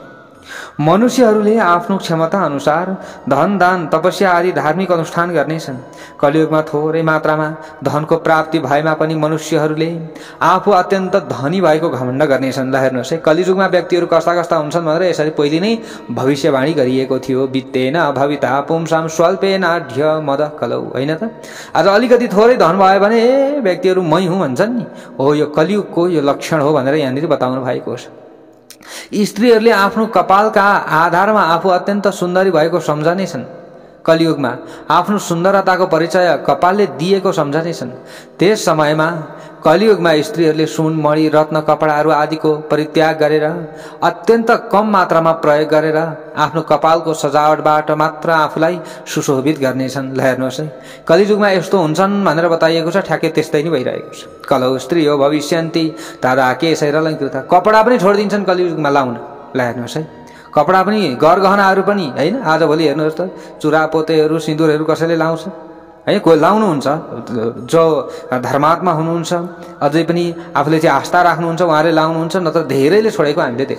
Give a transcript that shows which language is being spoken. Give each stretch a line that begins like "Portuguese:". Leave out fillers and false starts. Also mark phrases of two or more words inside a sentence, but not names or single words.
Nepali: मनुष्यहरूले आफ्नो क्षमता अनुसार धन, दान, तपस्या आदि धार्मिक अनुष्ठान गर्नेछन्। कलियुगमा थोरै मात्रामा धनको प्राप्ति भएमा पनि मनुष्यहरूले आफू अत्यन्त धनी भएको घमण्ड गर्नेछन्। ल हेर्नुहोस् है, कलियुगमा व्यक्तिहरू कस्ता कस्ता हुन्छन् भनेर यसरी पहिले नै भविष्यवाणी गरिएको थियो।
Sanskrit: वित्तेन भविता पुंसाम स्वल्पेनाढ्य मद कलौ,
Nepali: होइन त? आज अलिकति थोरै धन भयो भने व्यक्तिहरू मै हुँ भन्छन् नि। हो, यो कलियुगको यो लक्षण हो भनेर यहाँनिर बताउनु भएको छ। स्त्रीहरूले आफ्नो कपालका आधारमा आफू अत्यन्त सुन्दरी भएको सम्झनेछन्। कलियुगमा आफ्नो सुन्दरताको परिचय कपालले दिएको सम्झनेछन्। त्यस समयमा कलियुगमा स्त्रीहरूले सुन, मणि, रत्न, कपडाहरू आदिको परित्याग गरेर अत्यन्त कम मात्रामा प्रयोग गरेर आफ्नो कपालको सजावटबाट मात्र आफूलाई सुशोभित गर्नेछन्। ल हेर्नुहोस् है, कलियुगमा यस्तो हुन्छन् भनेर बताइएको छ, ठ्याक्कै त्यस्तै नै भइरहेको छ।
Sanskrit: कलौ स्त्रियो भविष्यन्ति तदा केशैरलङ्कृता।
Nepali: कपडा पनि छोडिदिन्छन् कलियुगमा लाउन। ल हेर्नुहोस् है, कपडा पनि, गरगहनाहरू पनि होइन। आजभोलि हेर्नुहोस् त, चुरापोतेहरू, सिन्दुरहरू कसैले लाउँछ है, कोही लाउनुहुन्छ। जो धर्मात्मा हुनुहुन्छ, अझै पनि आफूले चाहिँ आस्था राख्नुहुन्छ, उहाँले लाउनुहुन्छ, नत्र धेरैले छोडेको हामीले देख्छौँ।